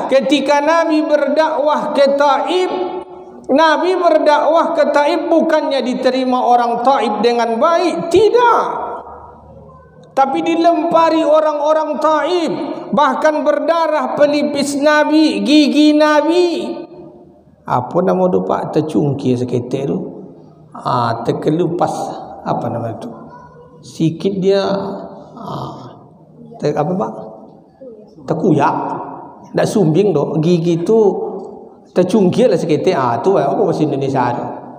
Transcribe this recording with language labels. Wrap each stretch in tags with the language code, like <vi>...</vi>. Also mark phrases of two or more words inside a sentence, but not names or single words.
<id>Ketika Nabi berdakwah ke Taif, Nabi berdakwah ke Taif bukannya diterima orang Taif dengan baik, tidak. Tapi dilempari orang-orang Taif, bahkan berdarah pelipis Nabi, gigi Nabi.</id> <ms>Apa nama tu Pak? Tercungkir seketik tu. Terkelupas apa nama tu? Sikit dia apa Pak? Terkuyak. Tak sumbing tu. Gigi tu tercungkir lah seketik. Tu apa bahasa Indonesia tu?</ms>